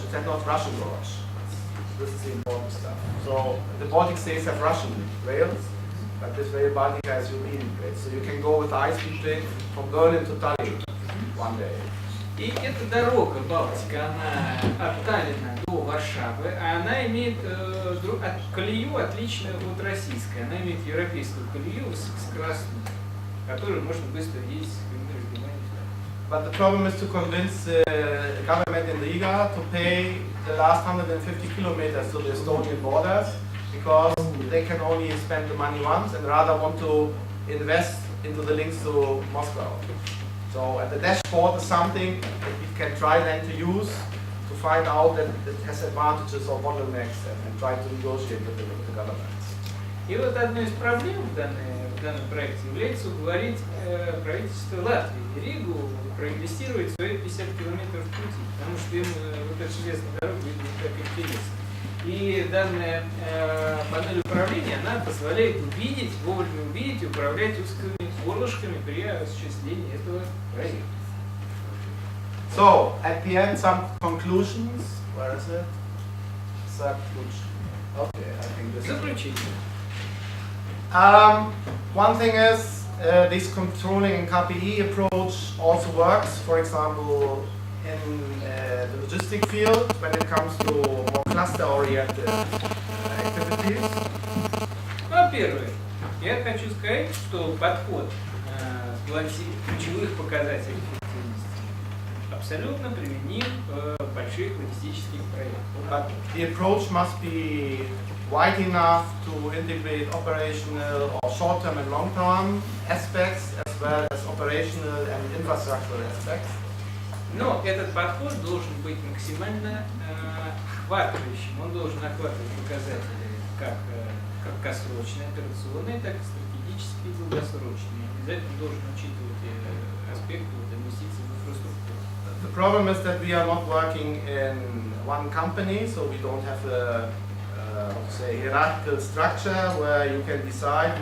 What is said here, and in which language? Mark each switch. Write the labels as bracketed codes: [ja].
[en] It has not Russian gauge. This is the important stuff. So the Baltic states have Russian rails, but this Rail Baltica has European rails. So you can go with the high-speed train from Berlin to Tallinn one day. [ru] И эта дорога Балтика, она от Таллина до Варшавы, а она имеет колею, отличную от российской. Она имеет европейскую колею высокоскоростную, которую можно быстро ездить с прямым разгибанием. [en] But the problem is to convince the government in Riga to pay the last 150 kilometers to the Estonian borders, because they can only spend the money once and rather want to invest into the links to Moscow. So the dashboard is something that we can try then to use to find out that it has advantages or bottlenecks and try to negotiate with the governments. [ru] И вот одной из проблем в данном проекте является уговорить правительство Латвии и Ригу проинвестировать свои 50 километров пути, потому что им вот эта железная дорога выглядит как интересно. И данная панель управления, она позволяет увидеть, вовремя увидеть и управлять узкими горлышками при осуществлении этого проекта. [en] So, at the end, some conclusions. Where is it? Conclusion. Okay, I think this is [ru] Заключение. [en] One thing is, this controlling and KPI approach also works, for example, in the logistic field when it comes to more cluster-oriented activities. [ru] Во-первых, я хочу сказать, что подход ключевых показателей эффективности абсолютно применим в больших логистических проектах. [en] But the approach must be wide enough to integrate operational or short-term and long-term aspects as well as operational and infrastructural aspects. [ru] Но этот подход должен быть максимально охватывающим. Он должен охватывать показатели как краткосрочные, операционные, так и стратегические и долгосрочные. Обязательно должен учитывать аспекты инвестиций в инфраструктуру. [en] The problem is that we are not working in one company, so we don't have a say hierarchical structure where you can decide.